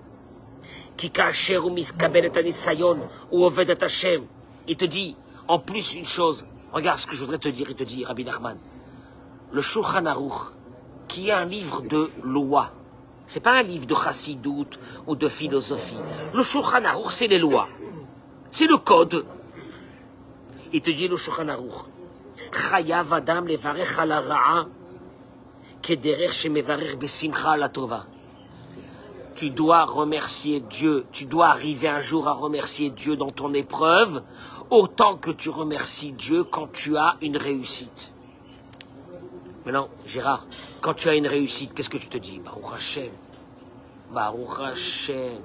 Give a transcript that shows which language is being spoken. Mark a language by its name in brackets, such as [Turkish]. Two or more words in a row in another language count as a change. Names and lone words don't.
[French] Il te dit, en plus une chose, regarde ce que je voudrais te dire, il te dit, Rabbi Nachman, le Shulchan Aruch, qui est un livre de loi, c'est pas un livre de chassidout ou de philosophie. Le Shulchan Aruch, c'est les lois, c'est le code. Il te dit le [Hebrew] Shulchan Aruch, חייב אדם לברך על הרעה כדרך שמברך בשמחה על הטובה. [French] Tu dois remercier Dieu, tu dois arriver un jour à remercier Dieu dans ton épreuve, autant que tu remercies Dieu quand tu as une réussite. Maintenant, Gérard, quand tu as une réussite, qu'est-ce que tu te dis? [Hebrew] ברוך השם. ברוך השם.